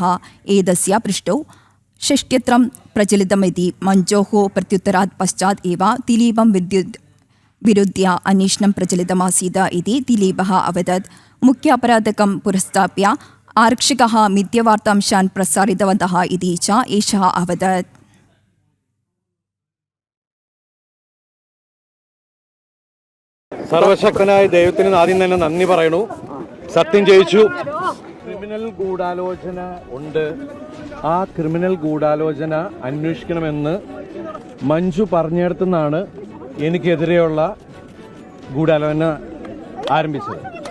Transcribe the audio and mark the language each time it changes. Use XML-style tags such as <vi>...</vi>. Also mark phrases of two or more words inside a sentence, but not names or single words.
<sa>एतस्य पृष्ठौ षष्ट्यत्रं प्रचलितमिति मञ्जोः प्रत्युत्तरात् पश्चात् एव दिलीपं विरुद्ध्य अन्वेषणं प्रचलितमासीत् इति दिलीपः अवदत्। मुख्य अपराधकं पुरस्ताप्य आरक्षकाः मिथ्यवार्तांशान् प्रसारितवन्तः इति च एषः अवदत्।</sa> <ml>സർവശക്തനായ ദൈവത്തിന് ആദ്യം തന്നെ നന്ദി പറയുന്നു. സത്യം ജയിച്ചു. ക്രിമിനൽ ഗൂഢാലോചന ഉണ്ട്. ആ ക്രിമിനൽ ഗൂഢാലോചന അന്വേഷിക്കണമെന്ന് മഞ്ജു പറഞ്ഞിടത്തുനിന്നാണ് എനിക്കെതിരെയുള്ള ഗൂഢാലോചന ആരംഭിച്ചത്.</ml>